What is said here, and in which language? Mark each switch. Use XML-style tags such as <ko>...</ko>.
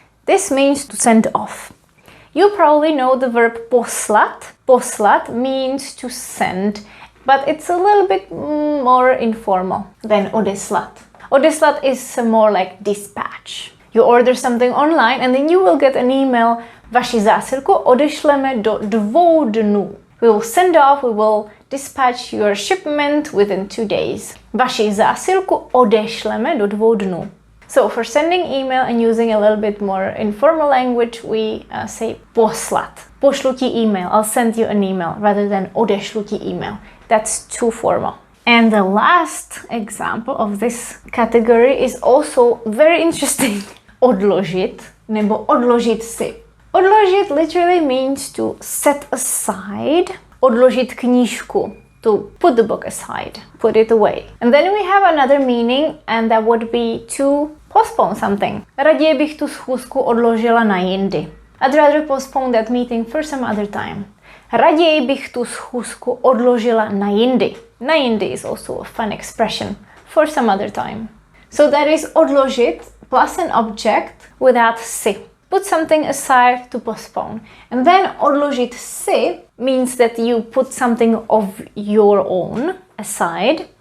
<en>This means to send off. You probably know the verb poslat. Poslat means to send, but it's a little bit more informal than odeslat. Odeslat is more like dispatch. You order something online and then you will get an email.</en> <cs>Vaši zásilku odešleme do 2 dnů.</cs> <en>We will send off, we will dispatch your shipment within 2 days.</en> <cs>Vaši zásilku odešleme do 2 dnů.</cs> <en>So for sending email and using a little bit more informal language, we say poslat.</en> <cs>Pošlu ti email,</cs> <en>I'll send you an email, rather than</en> <cs>odešlu ti email.</cs> <en>That's too formal. And the last example of this category is also very interesting.</en> <cs>Odložit nebo odložit si.</cs> <en>Odložit literally means to set aside.</en> <cs>Odložit knížku.</cs> <en>To put the book aside, put it away. And then we have another meaning, and that would be to postpone something.</en> <cs>Raději bych tu schůzku odložila na jindy.</cs> <en>I'd rather postpone that meeting for some other time.</en> <cs>Raději bych tu schůzku odložila na jindy.</cs> <en>Na jindy is also a fun expression. For some other time. So that is odložit plus an object without si. Put something aside to postpone. And then odložit si means that you put something of your own aside.</en>